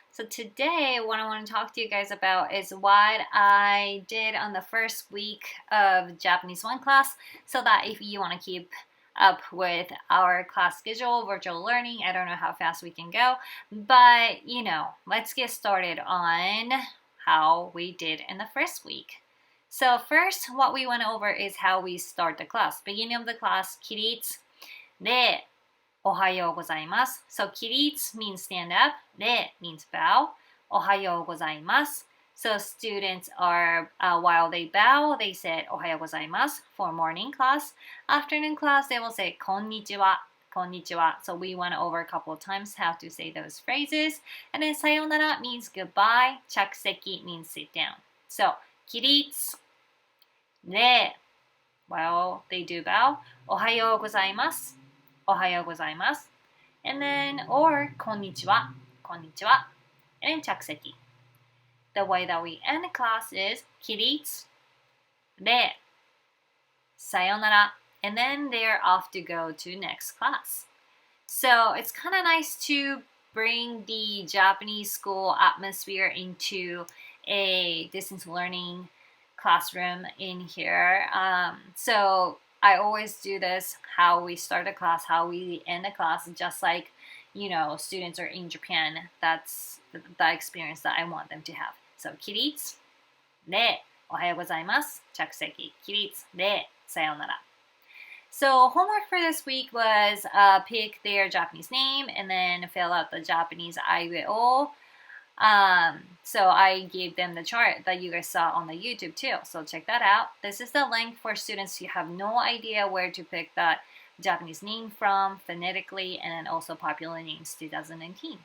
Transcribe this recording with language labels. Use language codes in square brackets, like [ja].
[en] So today what I want to talk to you guys about is what I did on the first week of Japanese 1 class, so that if you want to keep up with our class schedule, virtual learning, I don't know how fast we can go, but let's get started on how we did in the first week. So first, what we went over is how we start the class. Beginning of the class, [ja] 起立でおはようございます。 [en] So, [ja] 起立 [en] means stand up. で means bow. [ja] おはようございます。 [en] So, students are, while they bow, they said [ja] おはようございます [en] for morning class. Afternoon class, they will say [ja] こんにちは。こんにちは. [en] So, we went over a couple of times how to say those phrases. And then [ja] さよなら [en] means goodbye. [ja] 着席 [en] means sit down. So, [ja] 起立で [en] while they do bow, [ja] おはようございます。おはようございます。 [en] And then, or, [ja] こんにちは。こんにちは。 [en] And then, [ja] 着席。 [en] The way that we end the class is, [ja] 起立で、さよなら。 [en] And then they're off to go to next class. So, it's kind of nice to bring the Japanese school atmosphere into a distance learning classroom in here. So, I always do this, how we start a class, how we end a class, just like, students are in Japan. That's the experience that I want them to have. So, [ja] 起立で、おはようございます。着席。起立で、さようなら。 [en] So, homework for this week was pick their Japanese name and then fill out the Japanese aiueo. So I gave them the chart that you guys saw on the YouTube too. So check that out. This is the link for students who have no idea where to pick that Japanese name from phonetically, and then also popular names 2019.